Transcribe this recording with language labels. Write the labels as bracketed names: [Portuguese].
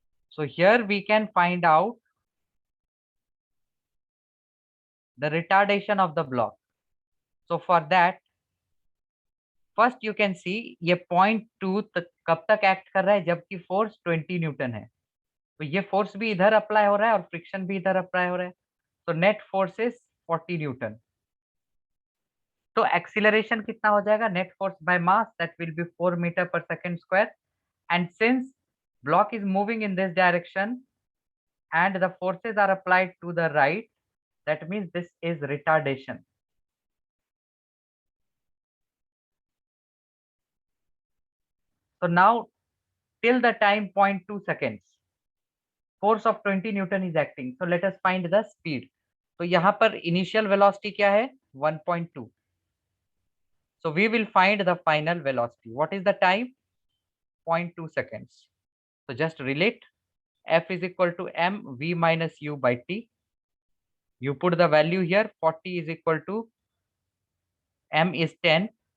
[English] So here we can find out the retardation of the block. So for that, first you can see [Hindi] ये 0.2 कब तक act कर रहा है जबकि फोर्स 20 न्यूटन है. तो ये फोर्स भी इधर अप्लाई हो रहा है और फ्रिक्शन भी इधर अप्लाई हो रहा है. तो नेट फोर्स इज 40 न्यूटन. तो एक्सीलरेशन कितना हो जाएगा? [English] Net force by mass that will be 4 metre per second square. And since block is moving in this direction and the forces are applied to the right, that means this is retardation. So now till the time 0.2 seconds, force of 20 Newton is acting. So let us find the speed. [Hindi] तो यहाँ पर initial velocity क्या है? [English] 1.2. So we will find the final velocity. What is the time? 0.2 seconds. So just relate. F is equal to m v minus u by t. You put the value here. 40 is equal to m is 10.